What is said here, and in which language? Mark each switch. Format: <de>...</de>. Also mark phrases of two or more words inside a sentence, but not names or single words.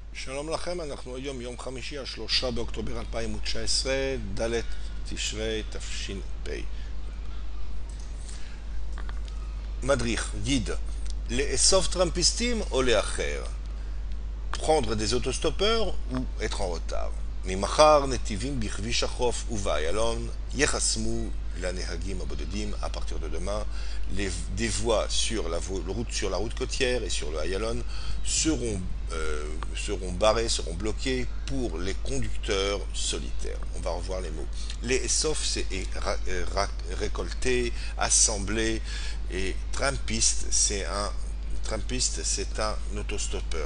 <he>שלום לכם, אנחנו היום יום חמישי, השלושה באוקטובר 2019, ד' תשרי תש"פ. מדריך, guide, לאסוף טראמפיסטים או לאחר?</he> <fr>prendre des autostoppeurs ou être en retard.</fr> <he>ממחר נתיבים בכביש החוף ובאיילון יחסמו לנהגים הבודדים</he> <fr>à partir de demain. Des voies sur la route côtière et sur le Ayalon seront barrées, seront bloquées pour les conducteurs solitaires. On va revoir les mots. Les sauf c'est récolter, assembler, et trampiste c'est un autostoppeur.</fr>